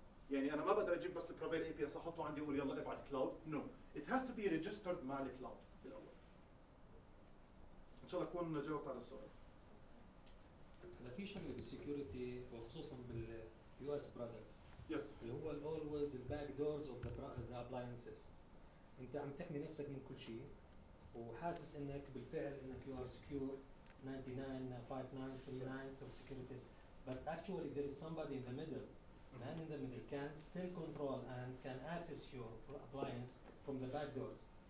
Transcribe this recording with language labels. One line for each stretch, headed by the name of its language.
Arabic: يعني أنا ما بقدر أجيب بس البروفايل اي بي اس أحطه عندي وأقول يلا ابعت كلاود، no.
English: It has to be registered
Arabic: مع الكلاود بالأول. إن شاء الله أكون جاوبت على السؤال. هلا في شغله بالسكيورتي وخصوصا باليو اس برودكتس. يس. اللي هو الاولويز الباك دورز اوف ذا ابلاينسز. أنت عم تحمي نفسك من كل شيء وحاسس إنك بالفعل إنك
English: you are secure 99, 59, 39 of securities, but actually there is somebody in the middle. Man in the middle can still control and can access your appliance from the back doors.